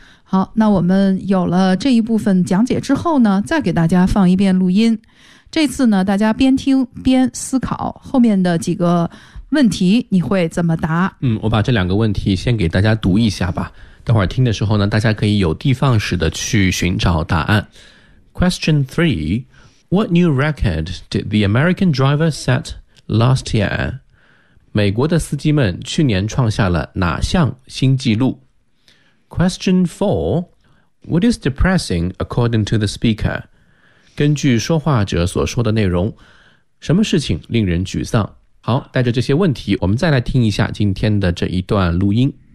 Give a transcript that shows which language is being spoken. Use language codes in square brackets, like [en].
[zh] 好，那我们有了这一部分讲解之后呢，再给大家放一遍录音。这次呢，大家边听边思考后面的几个问题，你会怎么答？我把这两个问题先给大家读一下吧。等会儿听的时候呢，大家可以有的放矢的去寻找答案。 [en] Question 3. What new record did the American driver set last year? [zh] 美国的司机们去年创下了哪项新纪录？ [en] Question 4. What is depressing according to the speaker? [zh] 根据说话者所说的内容，什么事情令人沮丧？好，带着这些问题，我们再来听一下今天的这一段录音。